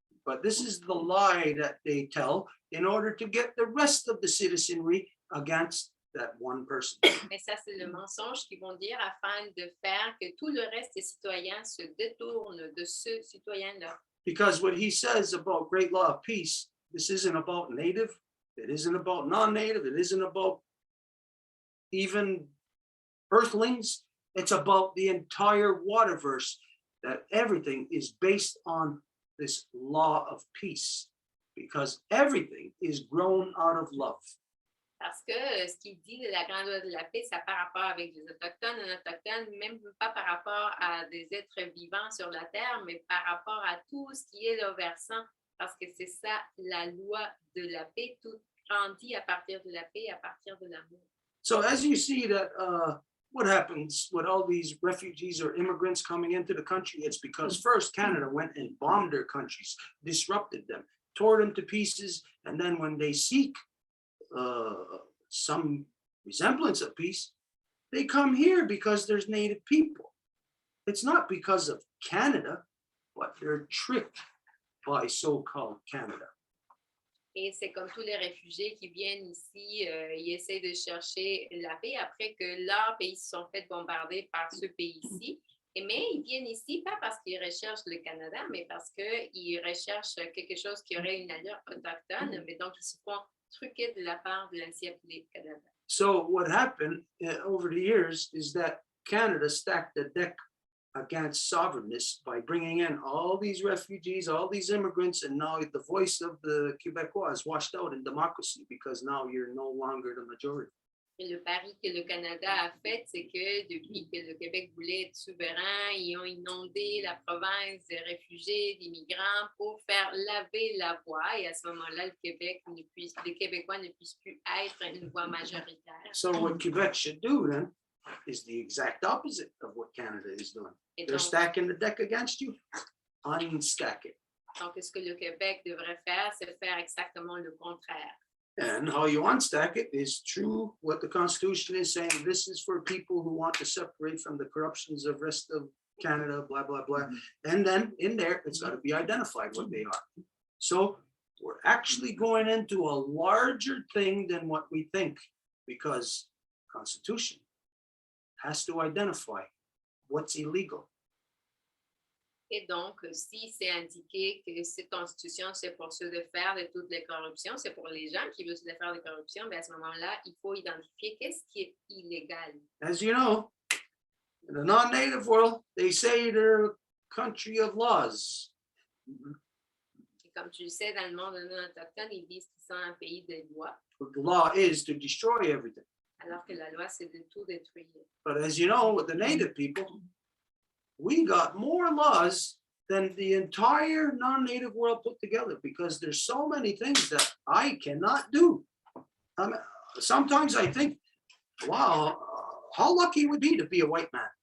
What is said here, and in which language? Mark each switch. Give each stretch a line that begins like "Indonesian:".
English: But this is the lie that they tell in order to get the rest of the citizenry against that one person.
French: Mais ça, c'est le mensonge qu'ils vont dire afin de faire que tout le reste des citoyens se détournent de ce citoyen-là.
English: Because what he says about great law of peace, this isn't about native, it isn't about non-native, it isn't about even earthlings, it's about the entire waterverse, that everything is based on this law of peace, because everything is grown out of love.
French: Parce que ce qu'il dit de la grande loi de la paix, ça par rapport avec les Autochtones, un Autochtone, même pas par rapport à des êtres vivants sur la terre, mais par rapport à tout ce qui est le versant, parce que c'est ça la loi de la paix, tout grandit à partir de la paix, à partir de l'amour.
English: So as you see that what happens with all these refugees or immigrants coming into the country, it's because first Canada went and bombed their countries, disrupted them, tore them to pieces, and then when they seek some resemblance of peace, they come here because there's native people. It's not because of Canada, but they're tricked by so-called Canada.
French: Et c'est comme tous les réfugiés qui viennent ici, ils essaient de chercher la paix après que leurs pays se sont fait bombarder par ce pays-ci. Mais ils viennent ici pas parce qu'ils recherchent le Canada, mais parce qu'ils recherchent quelque chose qui aurait une allure autochtone, mais donc ils se font truquer de la part de l'ancien Canada.
English: So what happened over the years is that Canada stacked the deck against sovereignness by bringing in all these refugees, all these immigrants, and now the voice of the Québécois is washed out in democracy because now you're no longer the majority.
French: Et le pari que le Canada a fait, c'est que depuis que le Québec voulait être souverain, ils ont inondé la province des réfugiés, d'immigrants pour faire laver la voie. Et à ce moment-là, les Québécois ne puissent plus être une voix majoritaire.
English: So what Quebec should do then is the exact opposite of what Canada is doing. They're stacking the deck against you, unstack it.
French: Donc, ce que le Québec devrait faire, c'est faire exactement le contraire.
English: And how you unstack it is true what the Constitution is saying. This is for people who want to separate from the corruptions of rest of Canada, blah, blah, blah. And then in there, it's got to be identified what they are. So we're actually going into a larger thing than what we think, because Constitution has to identify what's illegal.
French: Et donc, si c'est indiqué que cette constitution, c'est pour se défaire de toutes les corruptions, c'est pour les gens qui veulent se défaire de corruption, bien à ce moment-là, il faut identifier qu'est-ce qui est illégal.
English: As you know, in the non-native world, they say they're a country of laws.
French: Et comme tu le sais, dans le monde non autochtone, ils disent qu'ils sont un pays de lois,
English: But the law is to destroy everything.
French: alors que la loi, c'est de tout détruire.
English: But as you know, with the native people, we got more laws than the entire non-native world put together because there's so many things that I cannot do. I mean, sometimes I think, wow, how lucky it would be to be a white man.